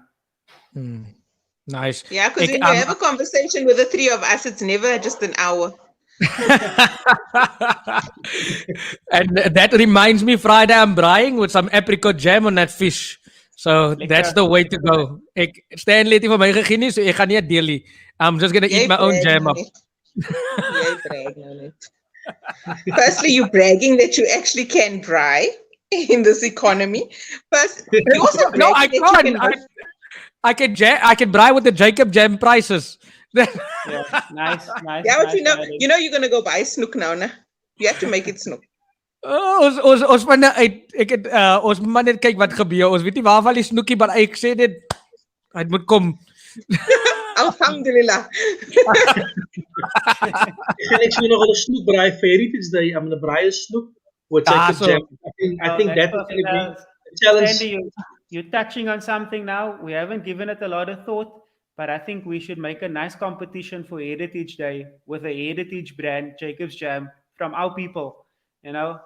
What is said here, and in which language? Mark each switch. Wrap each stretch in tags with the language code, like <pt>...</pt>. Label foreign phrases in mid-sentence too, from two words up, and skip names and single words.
<en>Nice. Yeah, because when you have a conversation with the three of us, it's never just an hour. And that reminds me, Friday I'm braaiing with some apricot jam on that fish. So that's the way to go.</en> <af>Stanley het nie vir my gegee nie, so ek gaan nie deel nie.</af> <en>I'm just going to eat my own jam up. Firstly, you're bragging that you actually can braai in this economy. First, you also no, I can't. I can braai with the Jacob jam prices. Yeah, nice. Yeah, but you know you're gonna go buy snoek now, nah? You have to make it snoek.</en> <af>Ons man ons man net kyk wat gebeur. Ons weet nie waarvan die snoekie, maar ek sê dit hy moet kom.</af> <ar>Alhamdulillah.</ar> <af>Ek sien nog 'n snoek braai vir Heritage Day.</af> <en>I'm gonna braai 'n snoek with Jacob jam. I think that is gonna be a challenge. Sandy, you're touching on something now. We haven't given it a lot of thought. But I think we should make a nice competition for Heritage Day with a heritage brand, Jacob's Jam, from our people. You know,</en>